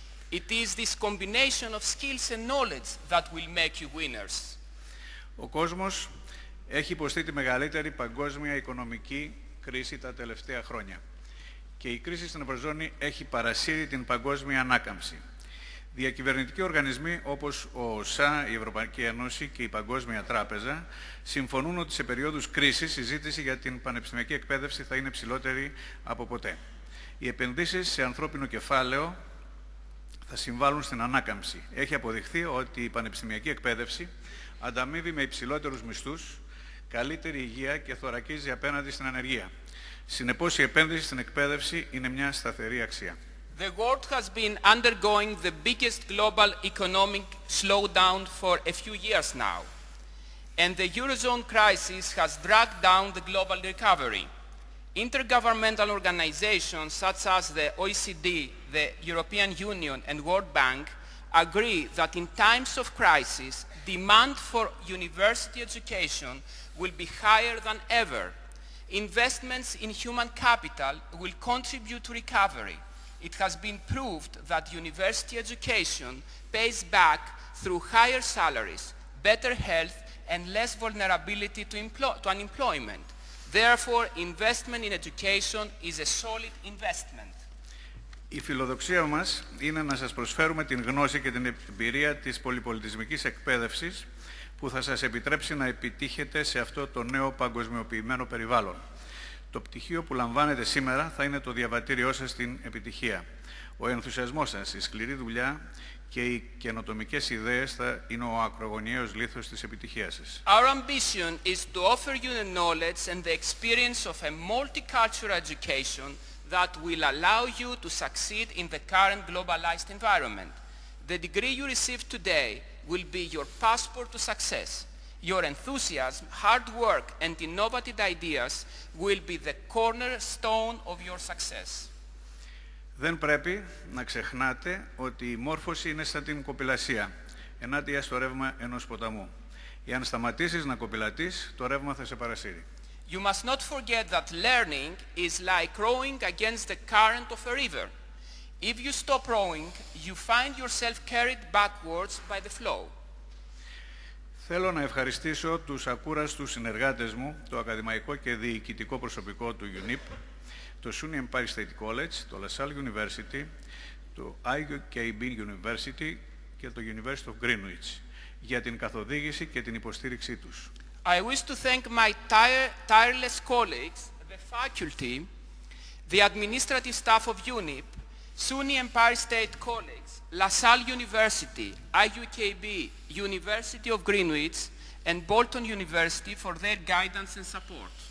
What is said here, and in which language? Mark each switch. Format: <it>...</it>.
<en>It is this combination of skills and knowledge that will make you winners.</en> <el>Ο κόσμος έχει υποστεί τη μεγαλύτερη παγκόσμια οικονομική κρίση τα τελευταία χρόνια και η κρίση στην Ευρωζώνη έχει παρασύρει την παγκόσμια ανάκαμψη. Διακυβερνητικοί οργανισμοί όπως ο ΟΣΑ, η Ευρωπαϊκή Ένωση και η Παγκόσμια Τράπεζα συμφωνούν ότι σε περίοδους κρίσης η ζήτηση για την πανεπιστημιακή εκπαίδευση θα είναι ψηλότερη από ποτέ. Οι επενδύσεις σε ανθρώπινο κεφάλαιο θα συμβάλλουν στην ανάκαμψη. Έχει αποδειχθεί ότι η πανεπιστημιακή εκπαίδευση ανταμείβει με υψηλότερους μισθούς, καλύτερη υγεία και θωρακίζει απέναντι στην ανεργία. Συνεπώς η επένδυση στην εκπαίδευση είναι μια σταθερή αξία.</el> <en>The world has been undergoing the biggest global economic slowdown for a few years now, and the Eurozone crisis has dragged down the global recovery. Intergovernmental organizations such as the OECD, the European Union and World Bank agree that in times of crisis, demand for university education will be higher than ever. Investments in human capital will contribute to recovery. It has been proved that university education pays back through higher salaries, better health, and less vulnerability to unemployment. Therefore, investment in education is a solid investment.</en> <el>Η φιλοδοξία μας είναι να σας προσφέρουμε την γνώση και την εμπειρία της πολυπολιτισμικής εκπαίδευσης που θα σας επιτρέψει να επιτύχετε σε αυτό το νέο παγκοσμιοποιημένο περιβάλλον. Το πτυχίο που λαμβάνετε σήμερα θα είναι το διαβατήριό σας στην επιτυχία. Ο ενθουσιασμός σας, η σκληρή δουλειά και οι καινοτομικές ιδέες θα είναι ο ακρογωνιαίος λίθος της επιτυχίας σας.</el> <en>Our ambition is to offer you the knowledge and the experience of a multicultural education that will allow you to succeed in the current globalized environment. The degree you receive today will be your passport to success. Your enthusiasm, hard work and innovative ideas will be the cornerstone of your success.</en> <el>Δεν πρέπει να ξεχνάτε ότι η μόρφωση είναι σαν την κοπηλασία, ενάντια στο ρεύμα ενός ποταμού. Εάν σταματήσεις να κοπηλατείς, το ρεύμα θα σε παρασύρει.</el> <en>You must not forget that learning is like rowing against the current of a river. If you stop rowing, you find yourself carried backwards by the flow.</en> <el>Θέλω να ευχαριστήσω τους ακούραστους συνεργάτες μου, το ακαδημαϊκό και διοικητικό προσωπικό του UNYP, το SUNY Empire State College, το LaSalle University, το UNYP University και το University of Greenwich για την καθοδήγηση και την υποστήριξή τους.</el> <en>I wish to thank my tireless colleagues, the faculty, the administrative staff of UNYP, SUNY Empire State College, LaSalle University, IUKB, University of Greenwich, and Bolton University for their guidance and support.</en>